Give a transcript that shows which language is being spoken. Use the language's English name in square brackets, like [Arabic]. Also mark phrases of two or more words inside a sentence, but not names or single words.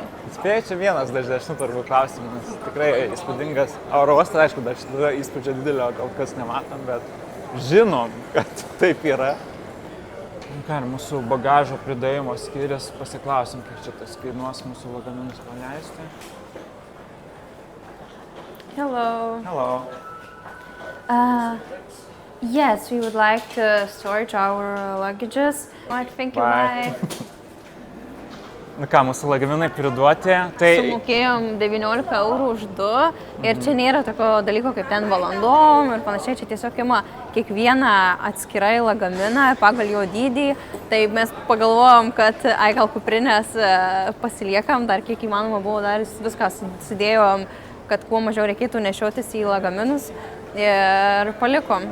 [Lithuanian] Spėjau, čia vienas dažnesnių turbūt klausimų, nes tikrai įspūdingas oro uostas, aišku, dar šitą įspūdžio didelio kol kas nematom, bet žinom, kad taip yra. Ką, mūsų bagažo pridavimo skyrius, pasiklausim, kiek čia tas kainuos mūsų lagaminus paleisti. [English] Hello. Hello. Yes, we would like to storage our luggages. I think you Bye. might. [Lithuanian] Nu ką, mūsų lagaminai priduoti, tai... Sumokėjom 19 eurų už 2 ir čia nėra tokio dalyko kaip ten valandom ir panašiai, čia tiesiog ima kiekvieną atskirai lagaminą pagal jo dydį. Tai mes pagalvojom, kad gal kuprinės pasiliekam, dar kiek įmanoma buvo dar viską sudėjom, kad kuo mažiau reikėtų nešiotis į lagaminus ir palikom.